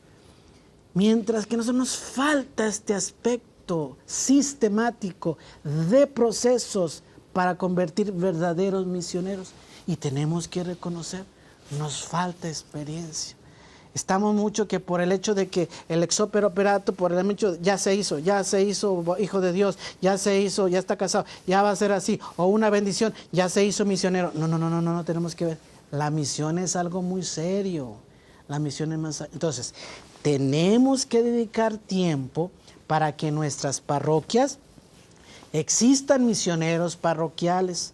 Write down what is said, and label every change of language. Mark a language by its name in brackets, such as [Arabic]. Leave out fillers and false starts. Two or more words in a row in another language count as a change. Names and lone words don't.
[Spanish] Mientras que nosotros nos falta este aspecto sistemático de procesos para convertir verdaderos misioneros. Y tenemos que reconocer, nos falta experiencia. Estamos mucho que por el hecho de que el [Latin] ex opere operato, [Spanish] por el hecho ya se hizo hijo de Dios, ya se hizo, ya está casado, ya va a ser así, o una bendición, ya se hizo misionero. No, tenemos que ver. La misión es algo muy serio. La misión es más... Entonces, tenemos que dedicar tiempo para que en nuestras parroquias existan misioneros parroquiales.